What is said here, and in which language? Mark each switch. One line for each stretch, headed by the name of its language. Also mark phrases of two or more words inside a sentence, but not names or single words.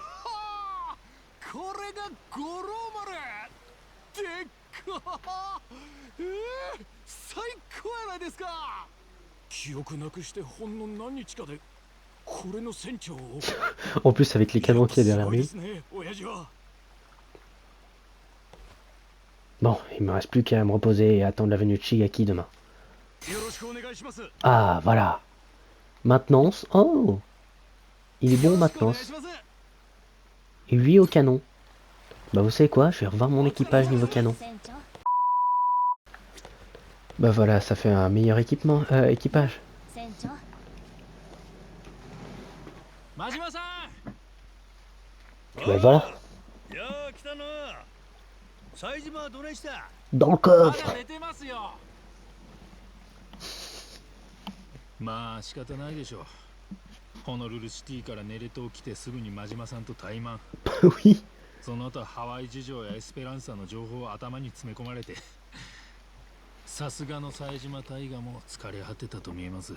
Japanese: これが五郎丸。でっかですか。記憶なくしてほんの何日かでこれの船長を。
French: En plus, avec les canons qu'il y a derrière
Japanese: すごいで
French: lui.
Japanese: すね、親父は。
French: Bon, il me reste plus qu'à me reposer et attendre la venue de Shigaki demain.
Japanese: よろしくお願いします。
French: Ah, voilà. Maintenance. Oh, il est bon en
Japanese: よろしくお願い
French: maintenance.
Japanese: します。
French: Et lui au canon. Bah vous savez quoi, je vais revoir mon équipage niveau canon.
Japanese: 船長
French: Bah voilà, ça fait un meilleur équipement, équipage.
Japanese: 船長真島さん。
French: Bah voilà,
Japanese: いやー来たな。冴島はどないした？
French: dans le
Japanese: ま
French: coffre.
Japanese: だ寝てますよ。まあ仕方ないでしょう。ホノルルシティからネレ島来てすぐに真島さんと対マン。
French: Oui.
Japanese: その後ハワイ事情やエスペランサの情報を頭に詰め込まれて、さすがの冴島大河も疲れ果てたと見えます。